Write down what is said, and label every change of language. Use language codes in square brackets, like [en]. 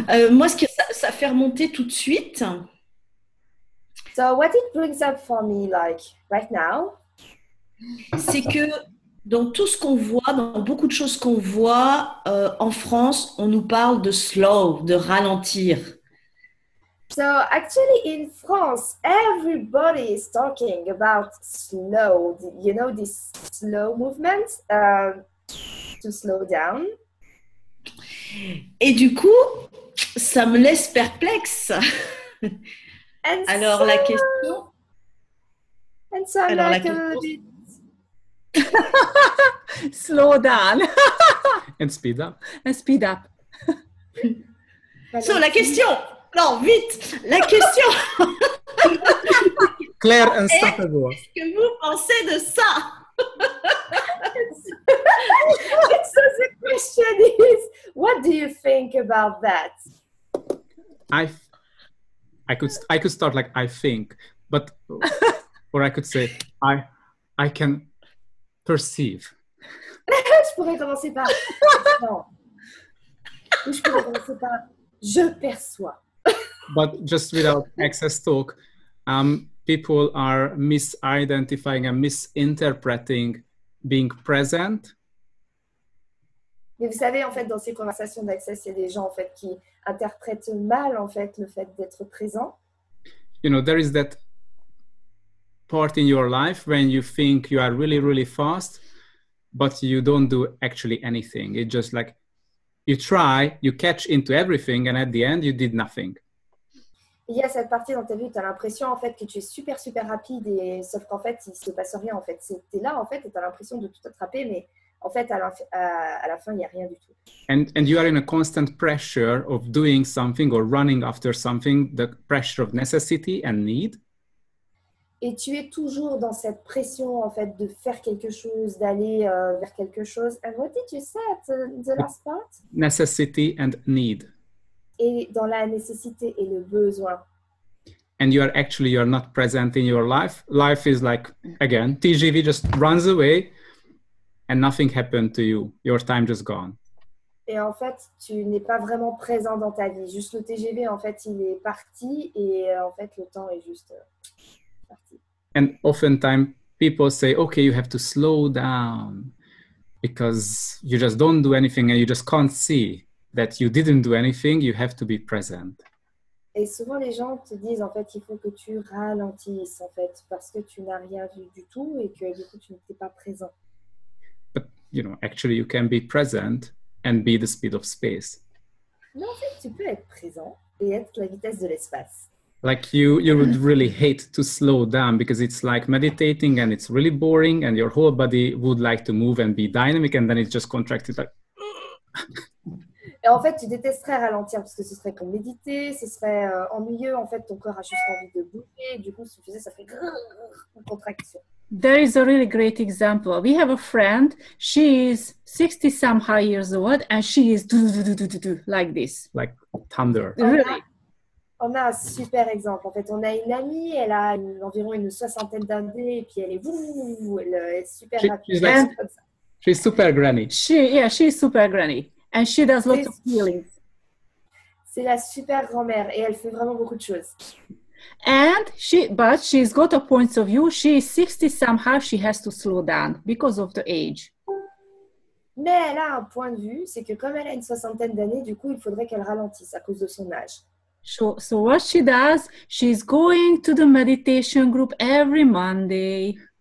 [fr] Moi, ce que ça fait remonter tout de suite. [en] So what it brings up for me, like right now, [fr] c'est que dans tout ce qu'on voit, dans beaucoup de choses qu'on voit en France, on nous parle de slow, de ralentir. [en] So actually in France, everybody is talking about slow, you know, this slow movement, to slow down. [fr] Et du coup, ça me laisse perplexe. Alors, la question... [en] And so I'm like a little bit... Slow down. And speed up. And speed up. [fr] So, la question... Non, vite. La question... [en] Claire Unstoppable. [fr] Qu'est-ce que vous pensez de ça? [en] So the question is, what do you think about that? I could start like I think, but or I could say I can perceive. [fr] Je pourrais commencer par non. Ou je pourrais commencer par je perçois. [en] But just without excess talk, people are misidentifying and misinterpreting being present. [fr] Mais vous savez, en fait, dans ces conversations d'access, il y a des gens en fait qui interprètent mal en fait le fait d'être présent. [en] You know, there is that part in your life when you think you are really, really fast, but you don't do actually anything. It's just like you try, you catch into everything, and at the end, you did nothing. [fr] Il y a cette partie dans ta vie où tu as l'impression en fait que tu es super super rapide et sauf qu'en fait il se passe rien en fait. Tu es là en fait et tu as l'impression de tout attraper mais en fait à la fin il n'y a rien du tout. [en] And you are in a constant pressure of doing something or running after something, the pressure of necessity and need. [fr] Et tu es toujours dans cette pression en fait de faire quelque chose, d'aller vers quelque chose. [en] And what did you say at the last part? Necessity and need. [fr] Et dans la nécessité et le besoin. [en] And you're not present in your life. Life is like, again, TGV just runs away and nothing happened to you. Your time just gone. [fr] Et en fait, tu n'es pas vraiment présent dans ta vie. Juste le TGV, en fait, il est parti et en fait, le temps est juste parti. [en] And oftentimes people say, okay, you have to slow down because you just don't do anything and you just can't see that you didn't do anything, you have to be present. [fr] Et souvent, les gens te disent, en fait, il faut que tu ralentisses, en fait, parce que tu n'as rien vu du tout et que, du coup, tu n'étais pas présent. [en] But, you know, actually you can be present and be the speed of space. [fr] Mais en fait, tu peux être présent et être la vitesse de l'espace. [en] Like you would really hate to slow down because it's like meditating and it's really boring and your whole body would like to move and be dynamic and then it's just contracted like... [fr] Et en fait, tu détesterais ralentir parce que ce serait comme méditer, ce serait ennuyeux. En fait, ton corps a juste envie de bouger. Du coup, si tu faisais, ça ferait une contraction. [en] There is a really great example. We have a friend. She is 60 somehow years old and she is like this. Like thunder. Really? [fr] On a un super exemple. En fait, on a une amie, elle a environ une soixantaine d'années et puis elle est super rapide. [en] She's super granny. She's super granny. And she does lots of healings. [fr] C'est la super grand-mère et elle fait vraiment beaucoup de choses. [en] But she's got a point of view. She is 60 somehow. She has to slow down because of the age. [fr] Mais elle a un point de vue, c'est que comme elle a une soixantaine d'années, du coup, il faudrait qu'elle ralentisse à cause de son âge. [en] So what she does, she's going to the meditation group every Monday.